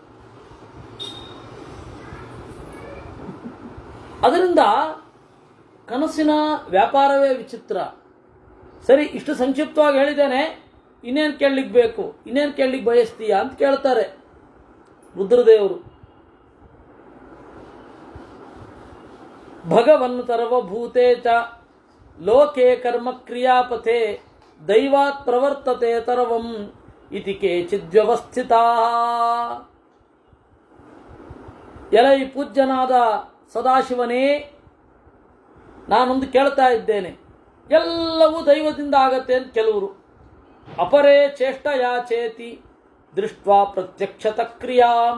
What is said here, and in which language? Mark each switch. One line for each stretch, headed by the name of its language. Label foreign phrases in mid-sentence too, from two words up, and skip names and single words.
Kannada: ಅದರಿಂದ ಕನಸಿನ ವ್ಯಾಪಾರವೇ ವಿಚಿತ್ರ. ಸರಿ, ಇಷ್ಟು ಸಂಕ್ಷಿಪ್ತವಾಗಿ ಹೇಳಿದ್ದೇನೆ. ಇನ್ನೇನು ಕೇಳಲಿಕ್ಕೆ ಬೇಕು, ಇನ್ನೇನು ಕೇಳಲಿಕ್ಕೆ ಬಯಸ್ತೀಯಾ ಅಂತ ಕೇಳ್ತಾರೆ ರುದ್ರದೇವರು.
Sanskrit: ಭಗವನ್ ಸರ್ವಭೂತೆ ಚ ಲೋಕೆ ಕರ್ಮ ಕ್ರಿಯಾಪಥೆ ದೈವಾತ್ ಪ್ರವರ್ತತೆ ತರ್ವಂ ಇತಿ ಕೇಚಿದ್ವ್ಯವಸ್ಥಿತಾ.
Kannada: ಎಲೈ ಪೂಜ್ಯನಾದ ಸದಾಶಿವನೇ, ನಾನೊಂದು ಕೇಳ್ತಾ ಇದ್ದೇನೆ. ಎಲ್ಲವೂ ದೈವದಿಂದ ಆಗತ್ತೆ ಅಂತ ಕೆಲವರು,
Sanskrit: ಅಪರೇ ಚೇಷ್ಟಯಾ ಚೇತಿ ದೃಷ್ಟ್ವಾ ಪ್ರತ್ಯಕ್ಷತ ಕ್ರಿಯಾಂ.